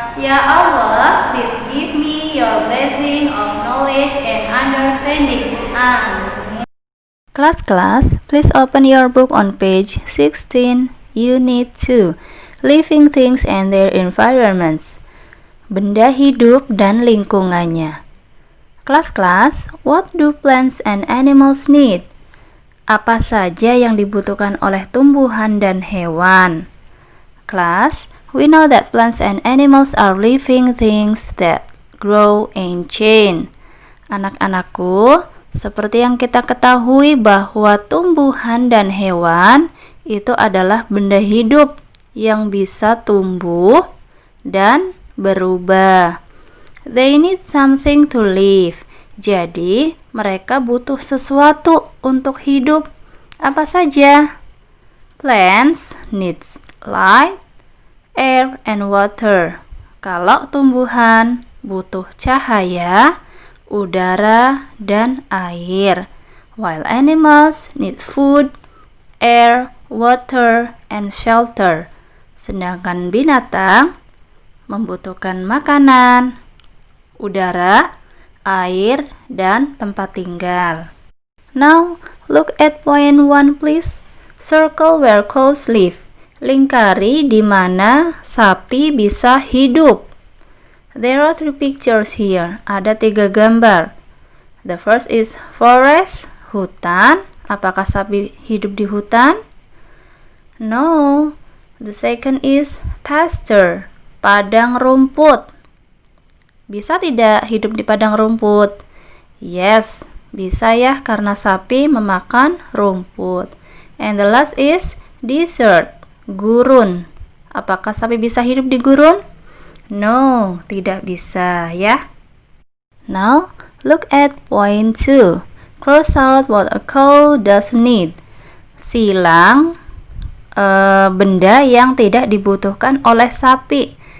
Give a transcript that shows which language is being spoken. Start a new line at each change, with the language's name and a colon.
English: Ya Allah, please give me your blessing of knowledge and understanding. Amin. Class, please open your book on page 16, Unit 2, Living Things and Their Environments.
Indonesian: Benda hidup dan lingkungannya.
English: Class, what do plants and animals need?
Indonesian: Apa saja yang dibutuhkan oleh tumbuhan dan hewan?
English: Class, we know that plants and animals are living things that grow and change.
Indonesian: Anak-anakku, seperti yang kita ketahui bahwa tumbuhan dan hewan itu adalah benda hidup yang bisa tumbuh dan berubah.
English: They need something to live.
Indonesian: Jadi, mereka butuh sesuatu untuk hidup. Apa saja?
English: Plants needs light, air, and water.
Indonesian: Kalau tumbuhan butuh cahaya, udara, dan air.
English: While animals need food, air, water, and shelter.
Indonesian: Sedangkan binatang membutuhkan makanan, udara, air, dan tempat tinggal.
English: Now, look at point 1 please. Circle where cows live.
Indonesian: Lingkari di mana sapi bisa hidup.
English: There are 3 pictures here.
Indonesian: Ada 3 gambar.
English: The first is forest, hutan.
Indonesian: Apakah sapi hidup di hutan? No.
English: The second is pasture, padang rumput.
Indonesian: Bisa tidak hidup di padang rumput? Yes, bisa ya, karena sapi memakan rumput.
English: And the last is desert, gurun.
Indonesian: Apakah sapi bisa hidup di gurun? No, tidak bisa ya.
English: Now, look at point 2. Cross out what a cow does need.
Indonesian: Silang benda yang tidak dibutuhkan oleh sapi.